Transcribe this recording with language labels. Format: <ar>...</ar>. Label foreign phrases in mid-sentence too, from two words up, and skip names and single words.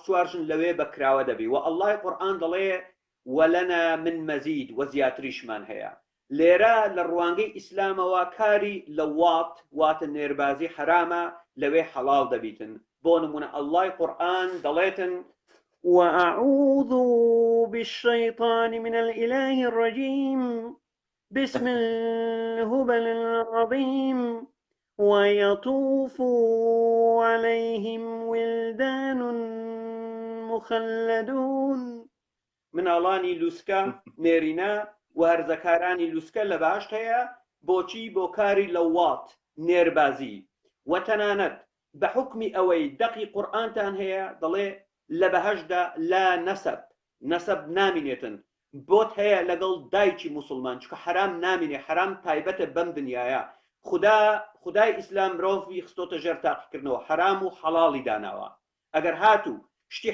<ckb>چوار ژن لەوێ بەکراوە دەبی و ئەڵڵای قورئان دەڵێ</ckb> <ar>وەلەنا من مەزید</ar> <ckb>وە زیاتریشمان هەیە لێرە لە ڕوانگەی ئیسلامەوە کاری لە واتە نێربازی حرامە لەوێ حەڵاڵ دەبیتن بۆ نمونە ئەڵڵای قورئان دەڵێتن</ckb> <ar>وأعوذ بالشيطان من الإله الرجيم بسم الهبل العظيم ويطوف عليهم ولدان</ar> <ckb>مخلدون مناڵانی لوسکە نێرینە و هەرزەکارانی لوسکە لە باشت هەیە بۆچی بۆ کاری لە وات نێربازی و تەنانەت بە حکمی ئەوەی دەقی قورئانتان هەیە دەڵێ لە بەهەشدا لا نەسەب نامینێتن بۆت هەیە لەگەڵ دایکی موسڵمان چکە حرام نامینێ حرام تایبەتە بەم دنیاە خدای ئیسلام مرۆڤی خستۆتە ژێر تاقیکردنەوە حرام و حەڵاڵی داناوە ئەگەر هاتوو شتی</ckb>